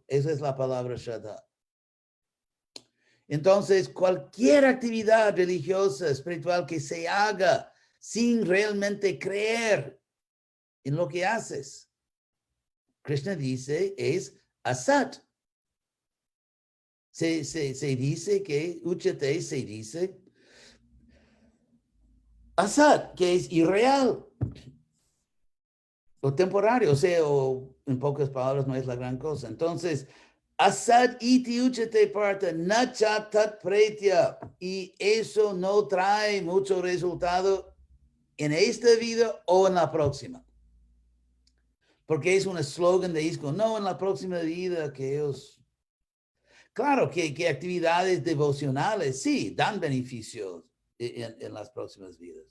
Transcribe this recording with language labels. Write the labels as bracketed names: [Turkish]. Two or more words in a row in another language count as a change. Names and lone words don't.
[Spanish] Esa es la palabra shraddha. Entonces, cualquier actividad religiosa, espiritual que se haga sin realmente creer en lo que haces, Krishna dice, es asat. Se dice que, uchate se dice, asat, que es irreal o temporario, o sea, o en pocas palabras no es la gran cosa. Entonces, [Sanskrit] asat iti uchate parta nachatat pretya, [Spanish] y eso no trae mucho resultado en esta vida o en la próxima. Porque es un eslogan de ISKCON, no en la próxima vida que ellos... Claro que actividades devocionales sí dan beneficios en las próximas vidas.